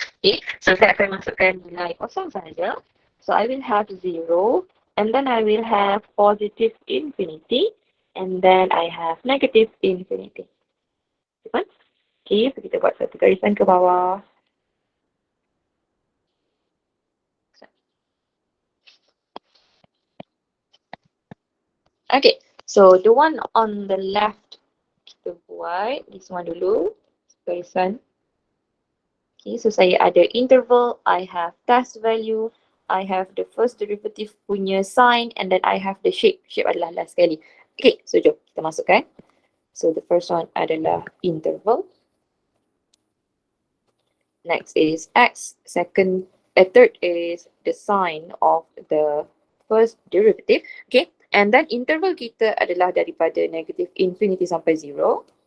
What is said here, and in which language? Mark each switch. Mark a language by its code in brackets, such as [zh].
[ms] Okay, so saya akan masukkan nilai kosong sahaja. [en] So I will have 0, and then I will have positive infinity, and then I have negative infinity. [ms] Okay, so kita buat satu garisan ke bawah. [en] Okay, so the one on the left, [ms] kita buat [en] this one [ms] dulu, garisan. [en] Okay, so [ms] saya ada [en] interval, I have test value, I have the first derivative [ms] punya [en] sign, and then I have the shape. Shape [ms] adalah [en] last [ms] sekali. [en] Okay, so [ms] jom kita masukkan. [en] So the first one adalah interval. Next is x, third is the sign of the first derivative. Okay, and then interval [ms] kita adalah daripada [en] negative infinity [ms] sampai [en] 0.